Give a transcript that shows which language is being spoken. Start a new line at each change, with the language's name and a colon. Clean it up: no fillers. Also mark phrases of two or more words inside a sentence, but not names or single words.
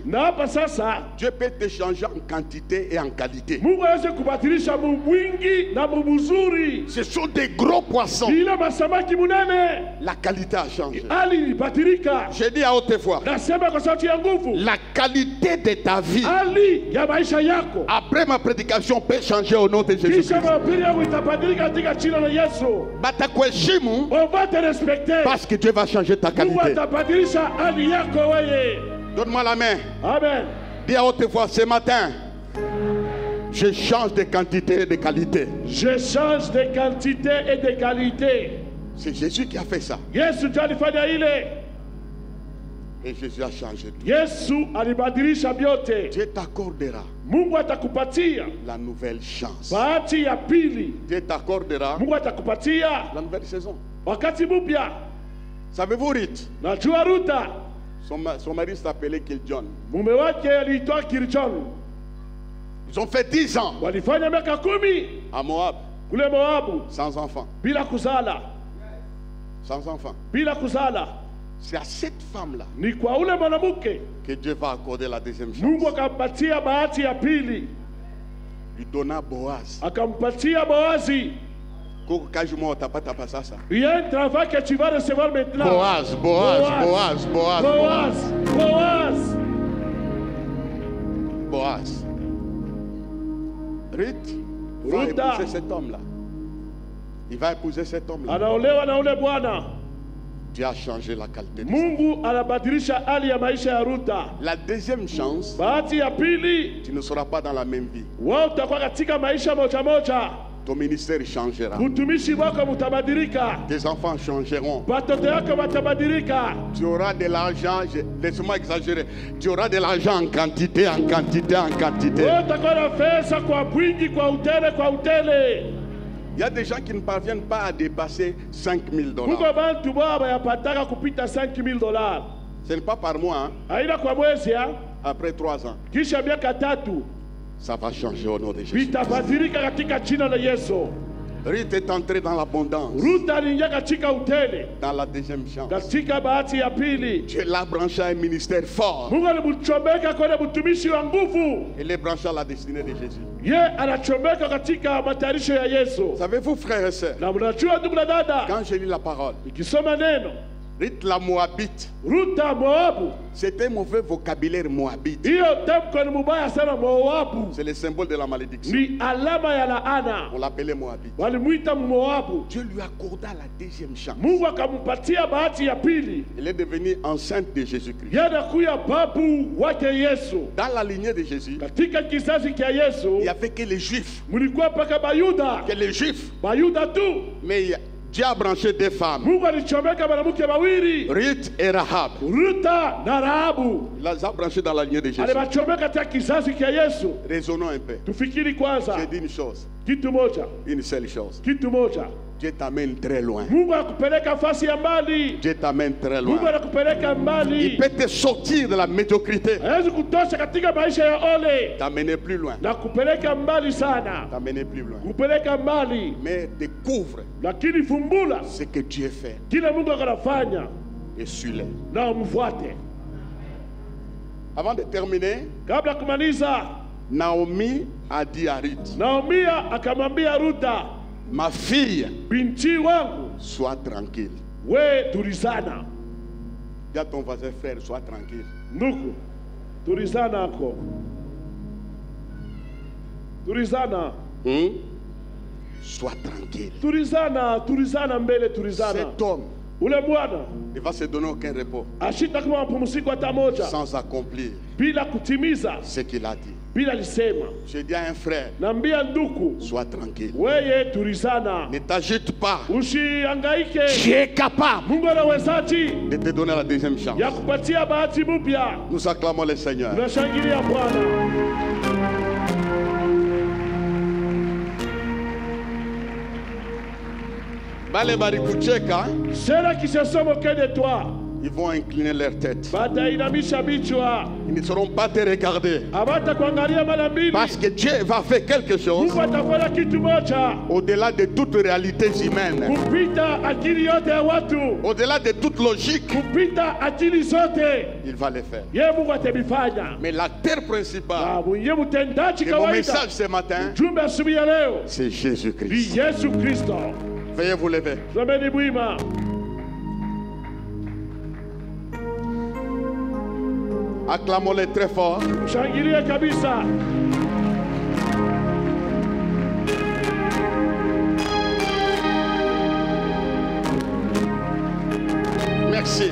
Swahili: Na hapa sasa
French: Dieu peut te changer en quantité et en qualité.
Swahili: Mungu aweze kubadilisha mwingi na mzuri.
French: Ce sont des gros poissons.
Swahili: Ile masamaki munene,
French: La qualité a changé.
Swahili: hali ilibadilika.
French: J'ai dit à haute voix,
Swahili: Nasema kwa sauti ya nguvu,
French: la qualité de ta vie,
Swahili: hali ya maisha yako
French: après ma prédication, peut changer au nom de Jésus.
Swahili: kisha mahubiri yangu itabadilika katika jina la Yesu. Batakweshimu,
French: On va te respecter. parce que Dieu va changer ta
Swahili: Mungu
French: qualité.
Swahili: atabadilisha hali yako wewe.
French: Donne-moi la main. Amen. Dis à haute voix, ce matin, je change de quantité et de qualité. Je change de quantité et de qualité. C'est Jésus qui a fait ça.
Swahili: Yesu ndiye alifanya ile.
French: Et Jésus a changé tout.
Swahili: Yesu alibadilisha vyote.
French: Dieu t'accordera
Swahili: Mungu atakupatia
French: la nouvelle chance.
Swahili: bahati ya pili.
French: Dieu t'accordera
Swahili: Mungu atakupatia
French: la nouvelle saison.
Swahili: wakati mpya.
French: Savez-vous, Ruth,
Swahili: Najua Ruta,
French: son mari s'appelait Kiljon.
Swahili: mume wake aliitwa Kirjon.
French: Ils ont fait 10 ans
Swahili: Walifanya miaka 10
French: à Moab,
Swahili: kule Moabu
French: sans enfants.
Swahili: bila kuzala,
French: Sans enfants.
Swahili: bila kuzala.
French: C'est à cette femme-là
Swahili: Ni kwa ule mwanamke
French: que Dieu va accorder la deuxième
Swahili: Mungu
French: chance.
Swahili: akampatia bahati ya pili,
French: Il donna Boaz.
Swahili: akampatia Boazi.
French: Il y a un travail que tu vas recevoir maintenant. Boaz, Boaz, Boaz, Boaz, Boaz, Boaz. Boaz. Ruth va
Swahili: Ruta.
French: épouser cet homme-là. Il va épouser cet homme-là.
Swahili: Anaolewa na ule bwana.
French: Dieu a changé la qualité de sa vie.
Swahili: Mungu anabadilisha hali ya maisha ya Ruta.
French: La deuxième chance,
Swahili: Bahati ya pili,
French: tu ne seras pas dans la même vie.
Swahili: wewe utakuwa katika maisha moja moja.
French: Ton ministère changera.
Swahili: Utumishi wako utabadilika.
French: Tes enfants changeront.
Swahili: Watoto yako watabadilika.
French: Tu auras de l'argent, laisse-moi exagérer, tu auras de l'argent en quantité, en quantité, en quantité.
Swahili: Wewe utakuwa na pesa kwa wingi, kwa utele, kwa utele.
French: Il y a des gens qui ne parviennent pas à dépasser 5 000
Swahili: Kuko $. bantu baba yapataka kupita $5,000.
French: Ce n'est pas par mois, hein.
Swahili: Haina kwa mwezi ya.
French: Après 3 ans,
Swahili: Kisha miaka 3
French: ça va changer au nom de Jésus.
Swahili: vitabadilika katika jina la Yesu.
French: Ruth est entrée dans l'abondance,
Swahili: Ruta aliingia katika utele,
French: dans la deuxième chance.
Swahili: katika bahati ya pili.
French: Dieu l'a branché à un ministère fort.
Swahili: Mungu alimchomeka kwenye mtumishi wa nguvu.
French: Il est branché à la destinée de Jésus.
Swahili: Ye anachomeka katika matayarisho ya Yesu.
French: Savez-vous, frères et sœurs,
Swahili: Na mnajua ndugu na dada,
French: quand je lis la parole,
Swahili: ikisoma neno
French: Ruth la Moabite,
Swahili: Ruta Moabu,
French: c'est un mauvais vocabulaire moabite.
Swahili: hiyo tamko ni mubaya sana. Moabu
French: C'est le symbole de la malédiction.
Swahili: ni alama ya laana.
French: On l'appelait Moabite.
Swahili: Walimuita Moabu.
French: Dieu lui accorda la deuxième chance.
Swahili: Mungu akampatia bahati ya pili.
French: Elle est devenue enceinte de Jésus-Christ.
Swahili: Yanakuya babu wake Yesu.
French: Dans la lignée de Jésus,
Swahili: Katika kizazi cha Yesu
French: il n'y avait que les Juifs.
Swahili: mulikuwa mpaka Bayuda,
French: Que les Juifs.
Swahili: Bayuda tu.
French: Mais Dieu a branché deux femmes,
Swahili: Mungu alichomeka wanamke wawili,
French: Ruth et Rahab.
Swahili: Ruta na Rahabu.
French: Il les a branchés dans la lignée de Jésus.
Swahili: Aliwachomeka katika kizazi cha Yesu.
French: Raisonnons un peu.
Swahili: Tufikiri kwanza
French: J'ai dit une chose,
Swahili: kitu moja,
French: une seule chose.
Swahili: kitu moja.
French: Dieu t'amène très loin.
Swahili: Mungu akupeleka fasi ya mbali.
French: Dieu t'amène très
Swahili: Mungu
French: loin.
Swahili: anakupeleka
French: Il
Swahili: mbali.
French: peut te sortir de la médiocrité,
Swahili: Hawezi kutosha katika maisha ya ole
French: t'amener plus loin,
Swahili: na kupeleka mbali sana,
French: t'amener plus loin.
Swahili: kupeleka mbali.
French: Mais découvre
Swahili: Lakini fumbula
French: ce que Dieu fait
Swahili: kile Mungu anafanya
French: et suis-le.
Swahili: na umfuate.
French: Avant de terminer,
Swahili: Kabla kumaliza,
French: Naomi a dit à Ruth,
Swahili: Naomi akamwambia Ruta,
French: ma fille,
Swahili: binti wangu,
French: sois tranquille.
Swahili: we tulizana.
French: Dis à ton voisin, frère, sois tranquille.
Swahili: Ndugu, tulizana ako, tulizana,
French: Sois tranquille.
Swahili: tulizana mbele, tulizana.
French: Cet homme
Swahili: Ule bwana
French: ne va se donner aucun repos
Swahili: ashita kama mapumziko hata moja
French: sans accomplir
Swahili: bila kutimiza
French: ce qu'il a dit.
Swahili: bila lisema.
French: Je dis à un frère,
Swahili: Naambia ndugu,
French: sois tranquille.
Swahili: weye tulizana,
French: Ne t'agite pas.
Swahili: usihangaike.
French: Tu es capable
Swahili: Mungu anawezaji
French: de te donner la deuxième chance.
Swahili: ya kupatia bahati mpya.
French: Nous acclamons le Seigneur.
Swahili: Tunashangilia Bwana. Bale barikucheka,
French: Ceux qui se sont moqués de toi ils vont incliner leur tête.
Swahili: batainamisha vichwa.
French: Ils ne seront pas te regarder.
Swahili: Hawatakuangalia mara mbili.
French: Parce que Dieu va faire quelque chose
Swahili: Mungu atafanya kitu moja
French: au-delà de toutes réalités humaines,
Swahili: kupita akili yote ya watu,
French: au-delà de toute logique.
Swahili: kupita akili zote.
French: Il va le faire.
Swahili: Yeye Mungu atabifanya.
French: Mais l'acteur principal
Swahili: Na mwenye mtendaji
French: de mon
Swahili: kawaida,
French: message ce matin,
Swahili: jumbe asubuhi ya leo
French: c'est Jésus-Christ.
Swahili: ni Yesu Kristo.
French: Veuillez vous lever.
Swahili: Someni bwima.
French: Acclamons-les très fort.
Swahili: Shangilie kabisa.
French: Merci.